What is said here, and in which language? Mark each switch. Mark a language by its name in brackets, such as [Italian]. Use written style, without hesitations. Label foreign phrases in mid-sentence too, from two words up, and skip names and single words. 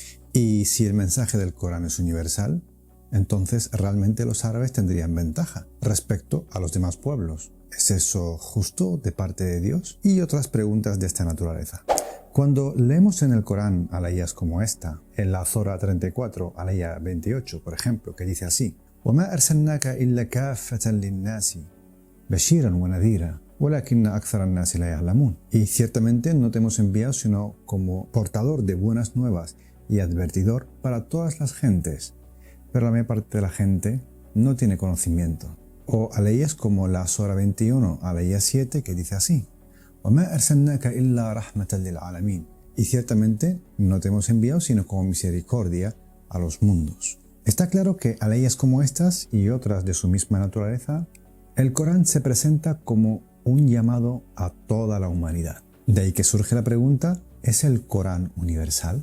[Spanish] Y si el mensaje del Corán es universal, entonces realmente los árabes tendrían ventaja respecto a los demás pueblos. ¿Es eso justo de parte de Dios? Y otras preguntas de esta naturaleza. Cuando leemos en el Corán alayas como esta, en la Zora 34, alaya 28, por ejemplo, que dice así: [Arabic] وَمَا أَرْسَلْنَاكَ إِلَّا كَافَّةً لِلنَّاسِ بَشِيرًا وَنَذِيرًا وَلَكِنَّ أَكْثَرَ النَّاسِ لَا يَعْلَمُونَ. [Spanish] Y ciertamente no te hemos enviado sino como portador de buenas nuevas y advertidor para todas las gentes, pero la mayor parte de la gente no tiene conocimiento. O alayas como la Sura 21, alaya 7, que dice así: [Arabic] وَمَا أَرْسَلْنَاكَ إِلَّا رَحْمَةً لِلْعَالَمِينَ. [Spanish] Y ciertamente no te hemos enviado sino como misericordia a los mundos. Está claro que alayas como estas y otras de su misma naturaleza, el Corán se presenta como un llamado a toda la humanidad. De ahí que surge la pregunta: ¿es el Corán universal?